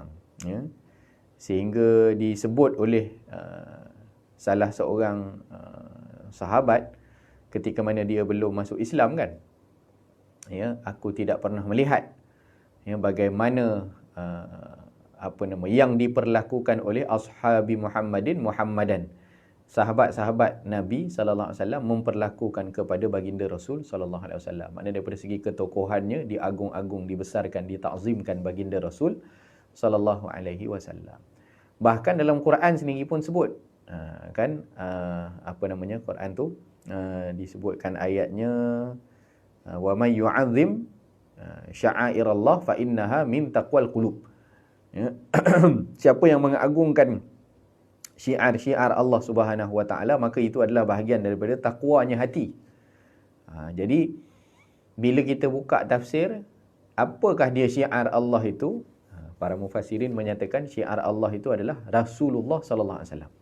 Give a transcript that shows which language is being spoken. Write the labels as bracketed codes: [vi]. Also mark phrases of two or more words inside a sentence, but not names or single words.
[ms] Sehingga disebut oleh salah seorang sahabat ketika mana dia belum masuk Islam kan, aku tidak pernah melihat bagaimana yang diperlakukan oleh [ar] أصحاب محمد, [ms] sahabat-sahabat Nabi [ar] صلى الله عليه وسلم [ms] memperlakukan kepada baginda Rasul [ar] صلى الله عليه وسلم. [ms] Maknanya daripada segi ketokohannya diagung-agung, dibesarkan, ditakzimkan baginda Rasul [ar] صلى الله عليه وسلم. [ms] Bahkan dalam Quran sendiri pun sebut, Quran tu disebutkan ayatnya, [ar] ومن يعظم شعائر الله فإنها من تقوى القلوب. [ms] Siapa yang mengagungkan syiar-syiar Allah [ar] سبحانه وتعالى, [ms] maka itu adalah bahagian daripada takwanya hati. Jadi bila kita buka tafsir, apakah dia syiar Allah itu? Para mufassirin menyatakan syiar Allah itu adalah Rasulullah [ar] صلى الله عليه وسلم.